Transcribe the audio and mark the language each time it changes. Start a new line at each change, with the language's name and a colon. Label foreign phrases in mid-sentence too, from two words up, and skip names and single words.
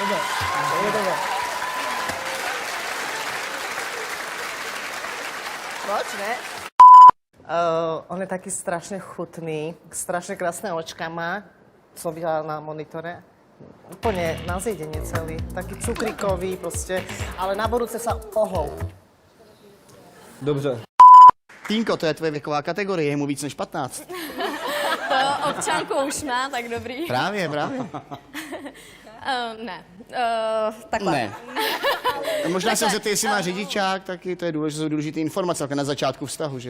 Czech: Proč ne?
Slovak: On je taký strašne chutný, strašne krásne očka má, som videla na monitore. Úplne na zjedenie celý, taký cukrikový proste, ale na budúce sa ohol.
Czech: Dobře. Týnko, to je tvoje věková kategorie, je mu víc než 15. To občanku už má, tak dobrý. Právě. Ne. Takhle. Ne. Možná se zeptej, jestli má řidičák, taky to je důležitý informace, jako na začátku vztahu, že jo?